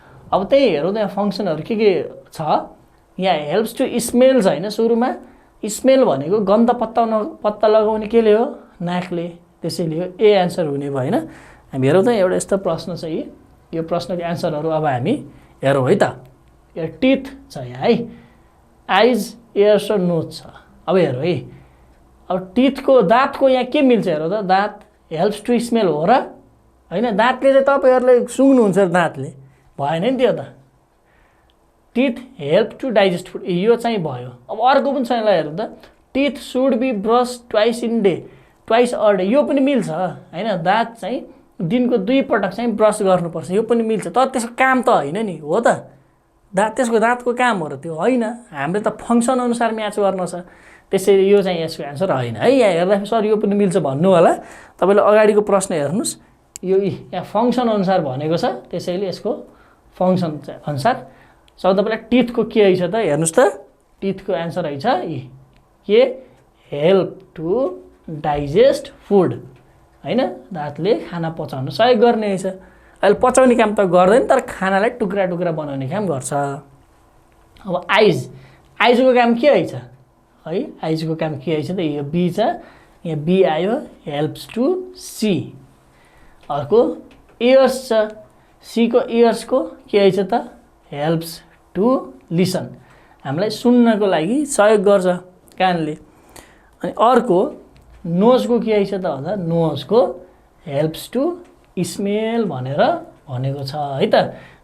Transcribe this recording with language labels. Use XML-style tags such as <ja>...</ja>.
<ne>अब त्यही हेरौँ त यहाँ फङ्सनहरू के छ। यहाँ</ne> <en>helps to smell</en> <ne>छ होइन, सुरुमा स्मेल भनेको गन्ध पत्ता लगाउने केले हो, नाकले। त्यसैले हो ए एन्सर हुने भयो होइन। हामी हेरौँ त एउटा यस्तो प्रश्न छ। यो प्रश्नको एन्सरहरू अब हामी हेरौँ है त। यो टिथ छ यहाँ है, आइज, एयर्स र नोज छ। अब हेरौँ है, अब टिथको दाँतको यहाँ के मिल्छ हेरौँ त। दाँत</ne> <en>helps to smell</en> <ne>हो र होइन, दाँतले चाहिँ तपाईँहरूले सुँग्नुहुन्छ दाँतले, भएन नि त्यो त।</ne> <en>teeth help to digest food,</en> <ne>यो चाहिँ भयो। अब अर्को पनि छ, यसलाई हेरौँ त।</ne> <en>teeth should be brush twice in day, twice a day</en> <ne>यो पनि मिल्छ होइन, दाँत चाहिँ दिनको 2 पटक चाहिँ ब्रस गर्नुपर्छ यो पनि मिल्छ, तर त्यसको काम त होइन नि, हो त? त्यसको दाँतको काम हो र त्यो होइन, हामीले त फङ्सन अनुसार म्याच गर्न छ, त्यसैले यो चाहिँ यसको एन्सर होइन है। यहाँ हेर्दाखेरि सर यो पनि मिल्छ भन्नु होला, तपाईँले अगाडिको प्रश्न हेर्नुहोस्, यो यहाँ फङ्सन अनुसार भनेको छ, त्यसैले यसको फङ्सन अनुसार। तपाईँलाई टिथको के रहेछ त हेर्नुहोस् त, टिथको एन्सर रहेछ के</ne> <en>help to digest food</en> <ne>होइन, दाँतले खाना पचाउन सहयोग गर्ने रहेछ। अहिले पचाउने काम त गर्दैन, तर खानालाई टुक्रा टुक्रा बनाउने काम गर्छ। अब आइजको काम के रहेछ है, आइजको काम के रहेछ त, यो बी छ, यहाँ बी आयो,</ne> <en>Helps to see.</en> <ne>अर्को इयर्स छ, सीको इयर्सको के रहेछ त,</ne> <en>helps to listen,</en> <ne>हामीलाई सुन्नको लागि सहयोग गर्छ कानले। अनि अर्को नोजको के रहेछ त भन्दा, नोजको</ne> <en>helps to smell</en> <ne>भनेर भनेको छ है त।</ne>